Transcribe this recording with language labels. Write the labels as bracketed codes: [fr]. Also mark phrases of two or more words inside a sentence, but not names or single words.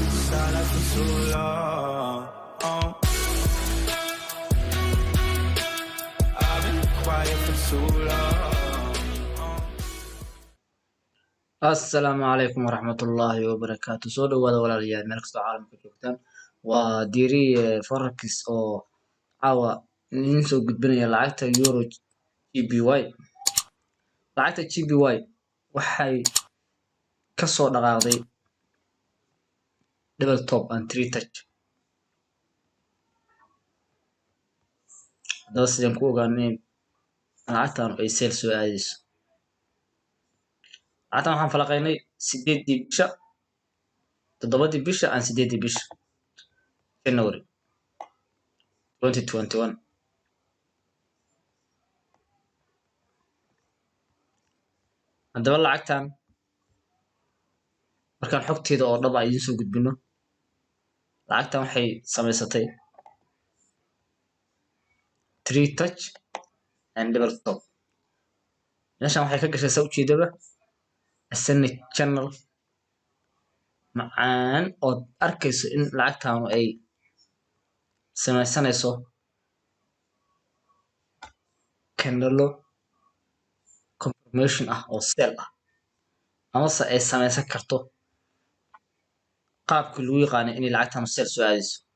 [en] silent for so long. I've been quiet for too long. [ar] السلام عليكم ورحمة الله وبركاته. [so] soo dhawaada walaalayaal meel kastoo caalamka joogtaan. waa diiri forex oo caawa idin soo gudbinaya lacagta euro GBY. lacagta GBY waxay ka soo dhaqaaqday [en] double top and three touch. [so] haddaba sidaan ku ogaanay lacagtan ay seel soo aadayso. lacagtan waxaan falaqaynay 8dii bisha 7dii bisha aan 8dii bisha January 2021. haddaba lacagtan markaan xogteeda oo dhab ah idiin soo gudbino, lacagtan waxay samaysatay [en] three touch and double top. [so] meeshan waxay ka gashay saa ujeedaba [en] ascending channel [so] macaan oo arkayso in lacagtaanu ay samaysanayso [en] candle confirmation [so] ah oo sell ah, amase ay samaysan karto qaabkii lagu yaqaanay inay lacagtaanu sell soo aadayso.